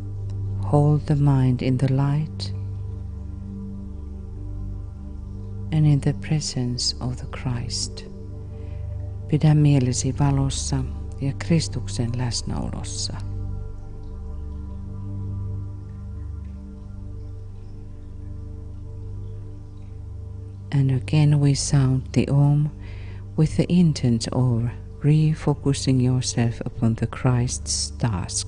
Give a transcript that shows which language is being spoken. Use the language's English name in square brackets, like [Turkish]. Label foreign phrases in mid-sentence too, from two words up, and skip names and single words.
[English] Hold the mind in the light and in the presence of the Christ. [Finnish] Pidä mielesi valossa ja Kristuksen läsnäolossa. [English] And again we sound the Om with the intent of refocusing yourself upon the Christ's task.